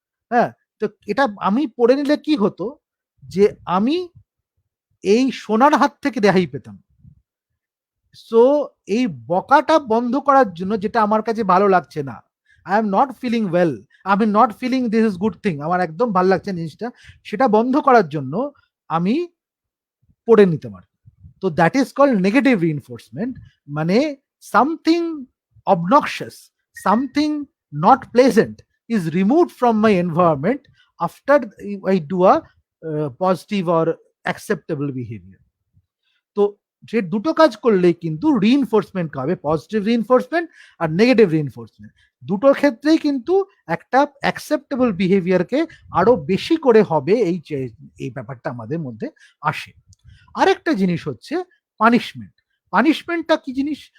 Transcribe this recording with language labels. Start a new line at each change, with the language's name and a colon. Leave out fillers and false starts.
Bangla: হ্যাঁ, তো এটা আমি পড়ে নিলে কি হতো যে আমি এই সোনার হাত থেকে রেহাই পেতাম। সো এই বকাটা বন্ধ করার জন্য, যেটা আমার কাছে ভালো লাগছে না,
English: I am not feeling well, I am not feeling this is good thing,
Bangla: আমার একদম ভালো লাগছে জিনিসটা, সেটা বন্ধ করার জন্য আমি পড়ে নিতে পারি।
English: তো that is called negative reinforcement, মানে something obnoxious, something not pleasant is removed from my environment after I do a positive or acceptable behavior.
Bangla: তো যে দুটো কাজ করলেই কিন্তু রিইনফোর্সমেন্ট হবে, পজিটিভ রিইনফোর্সমেন্ট আর নেগেটিভ রিইনফোর্সমেন্ট। দুটোর ক্ষেত্রেই কিন্তু একটা অ্যাকসেপ্টেবল বিহেভিয়ারকে আরো বেশি করে হবে, এই ব্যাপারটা আমাদের মধ্যে আসে। আরেকটা জিনিস হচ্ছে পানিশমেন্ট। পানিশমেন্টটা কি জিনিস?